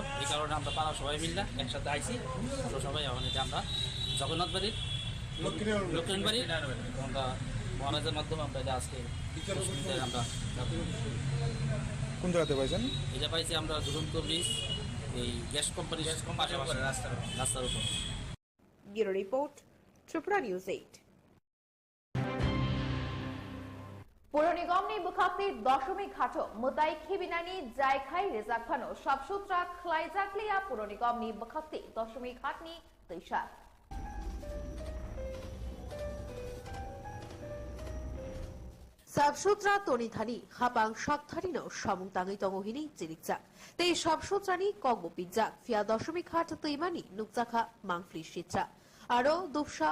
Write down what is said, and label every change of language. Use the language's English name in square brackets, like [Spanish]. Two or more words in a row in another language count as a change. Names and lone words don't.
[Bangla] এই কারণে আমরা পাড়া সবাই মিললে একসাথে আইছি। আমরা সবাই এখন এটা আমরা জগন্নাথ বাড়ির লক্ষ্মীন বাড়ি আমরা মহারাজের মাধ্যমে আমরা এটা আজকে আমরা কোন জায়গাতে পাইছেন? এটা পাইছি আমরা ঝুলন্ত ব্রিজ, এই [English] gas company [Bangla] পাশাপাশি রাস্তার উপর। [English] Bureau Report, Tripura News 8. [Kok Borok] পৌর নিগমনি বুখাক্তি দশমিক ঘাটো মুতাই খিবিনানি জায়খাই রেজাখানো সবসূত্রা খ্লাইজাকলিয়া পৌর নিগমনি বুখাক্তি দশমিক ঘাটনি তৈশা সাবসুত্রা তনিধানি হাপাং শাকধারিনো সামুংতাঙি তঙহিনি চিরিকজাক তেই সাবসুত্রানি কগবপিজাক ফিয়া দশমিক ঘাট তৈমানি নুকজাখা মাংফলি শিত্রা আরো দুবসা